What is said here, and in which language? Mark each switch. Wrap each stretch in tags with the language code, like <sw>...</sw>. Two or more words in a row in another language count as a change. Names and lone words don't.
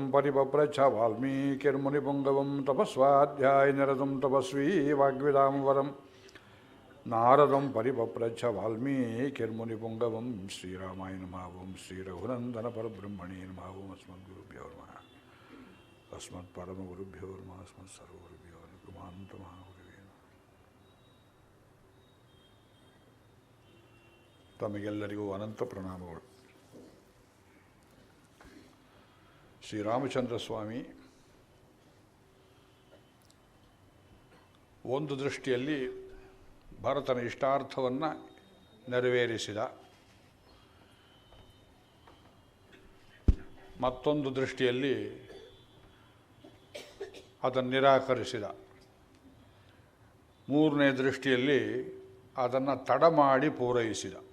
<sa>परिपप्रच्छ वाल्मीकिर्मुनिपुङ्गवं तपस्वाध्यायनिरतं तपस्वी वाग्विदाम्बरं नारदं परिपप्रच्छ वाल्मीकिर्मुनिपुङ्गवं श्रीरामाय नमः ओं श्रीरघुनन्दनपरब्रह्मणे नमः ओं अस्मद्गुरुभ्यो नमः अस्मत्परमगुरुभ्यो नमः अस्मत्सर्वगुरुभ्यो नमः</sa> <kn>ತಮಗೆಲ್ಲರಿಗೂ ಅನಂತ ಪ್ರಣಾಮಗಳು. ಶ್ರೀರಾಮಚಂದ್ರ ಸ್ವಾಮಿ ಒಂದು ದೃಷ್ಟಿಯಲ್ಲಿ ಭರತನ ಇಷ್ಟಾರ್ಥವನ್ನು ನೆರವೇರಿಸಿದ, ಮತ್ತೊಂದು ದೃಷ್ಟಿಯಲ್ಲಿ ಅದನ್ನು ನಿರಾಕರಿಸಿದ, ಮೂರನೇ ದೃಷ್ಟಿಯಲ್ಲಿ ಅದನ್ನು ತಡ ಮಾಡಿ ಪೂರೈಸಿದ.</kn>